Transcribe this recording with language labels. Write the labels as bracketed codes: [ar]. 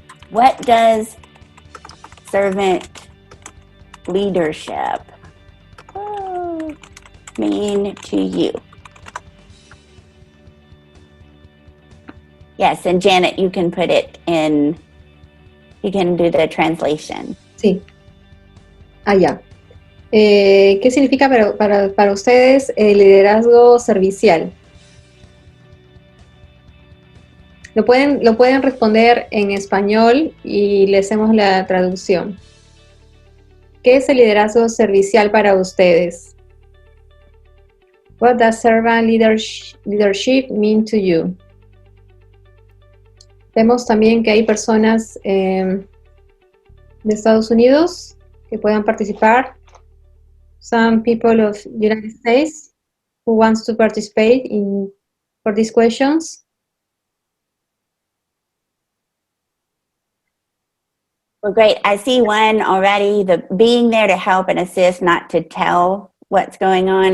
[en] What does servant leadership mean to you? Yes, and Janet, you can put it in, you can do the translation. [es] Sí. Ya. ¿Qué significa para ustedes el liderazgo servicial? Lo pueden responder en español y le hacemos la traducción. ¿Qué es el liderazgo servicial para ustedes? [en] What does servant leadership mean to you? [es] Vemos también que hay personas de Estados Unidos que puedan participar. [en] Some people of United States who wants to participate for these questions. Well, great. I see one already, the being there to help and assist, not to tell what's going on.